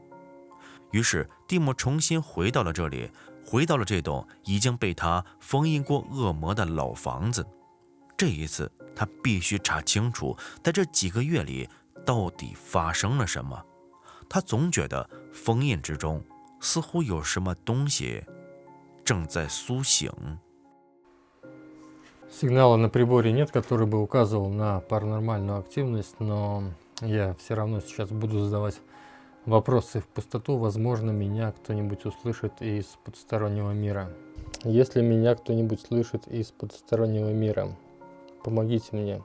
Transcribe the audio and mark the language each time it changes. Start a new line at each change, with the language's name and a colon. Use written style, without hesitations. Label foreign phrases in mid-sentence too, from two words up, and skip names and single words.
Chinese: 于是蒂姆重新回到了这里，回到了这栋已经被他封印过恶魔的老房子。这一次他必须查清楚在这几个月里到底发生了什么。他总觉得封印之中似乎有什么东西正在苏醒。
Russian: Сигнала на приборе нет, который бы указывал на паранормальную активность, но я все равно сейчас буду задавать вопросы в пустоту. Возможно, меня кто-нибудь услышит из потустороннего мира. Если меня кто-нибудь слышит из потустороннего мира, помогите мне.